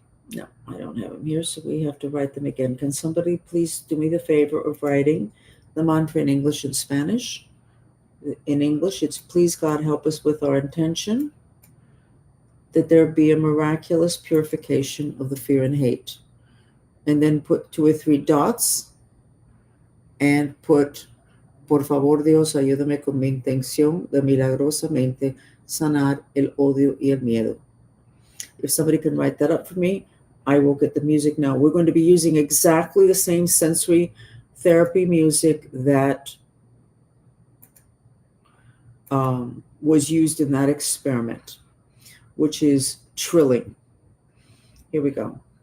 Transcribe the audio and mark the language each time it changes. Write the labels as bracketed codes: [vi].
[en] No, I don't have them here, so we have to write them again. Can somebody please do me the favor of writing the mantra in English and Spanish? In English, it's please God help us with our intention that there be a miraculous purification of the fear and hate. And then put 2 or 3 dots and put, [es] por favor Dios, ayúdame con mi intención de milagrosamente sanar el odio y el miedo. [en] If somebody can write that up for me, I will get the music now. We're going to be using exactly the same sensory therapy music that was used in that experiment, which is trilling. Here we go.